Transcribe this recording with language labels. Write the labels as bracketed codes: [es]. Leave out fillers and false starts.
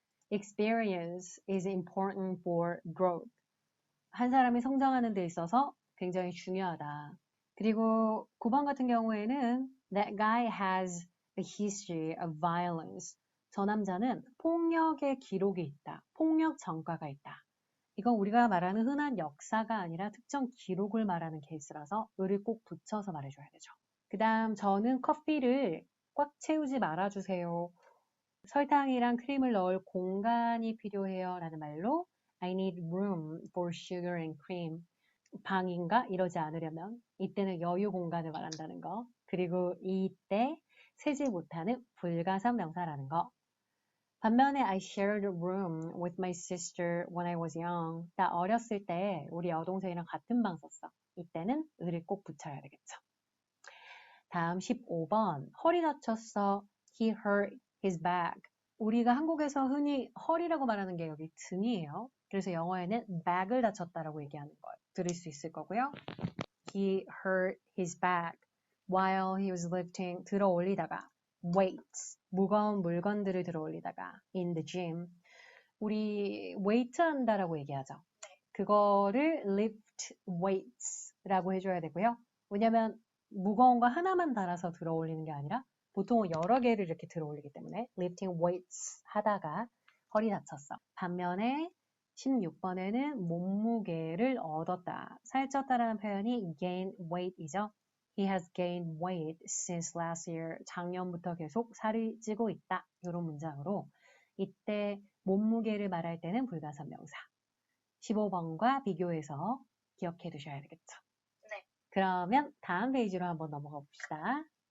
[en] Experience is important for growth. [ko] 한 사람이 성장하는 데 있어서 굉장히 중요하다. 그리고 9번 같은 경우에는 [en] That guy has a history of violence. [ko] 저 남자는 폭력의 기록이 있다. 폭력 전과가 있다. 이건 우리가 말하는 흔한 역사가 아니라 특정 기록을 말하는 케이스라서 을을 꼭 붙여서 말해줘야 되죠. 그 다음 저는 커피를 꽉 채우지 말아주세요. 설탕이랑 크림을 넣을 공간이 필요해요 라는 말로 [en] I need room for sugar and cream. [ko] 방인가? 이러지 않으려면 이때는 여유 공간을 말한다는 거. 그리고 이때 세지 못하는 불가산 명사라는 거. 반면에 [en] I shared a room with my sister when I was young. [ko] 나 어렸을 때 우리 여동생이랑 같은 방 썼어. 이때는 을을 꼭 붙여야 되겠죠. 다음 15번. 허리 다쳤어. [en] He hurt his back. [ko] 우리가 한국에서 흔히 허리라고 말하는 게 여기 등이에요. 그래서 영어에는 back을 다쳤다라고 얘기하는 걸 들을 수 있을 거고요. [en] He hurt his back while he was lifting, [ko] 들어 올리다가 [en] weights, [ko] 무거운 물건들을 들어 올리다가 [en] in the gym. [ko] 우리 웨이트 한다라고 얘기하죠. 그거를 lift weights라고 해줘야 되고요. 왜냐면 무거운 거 하나만 달아서 들어 올리는 게 아니라 보통은 여러 개를 이렇게 들어 올리기 때문에 lifting weights 하다가 허리 다쳤어. 반면에 16번에는 몸무게를 얻었다. 살쪘다라는 표현이 gain weight이죠. [en] He has gained weight since last year. [ko] 작년부터 계속 살이 찌고 있다. 이런 문장으로 이때 몸무게를 말할 때는 불가산명사. 15번과 비교해서 기억해 두셔야 되겠죠. 네. 그러면 다음 페이지로 한번 넘어가 봅시다.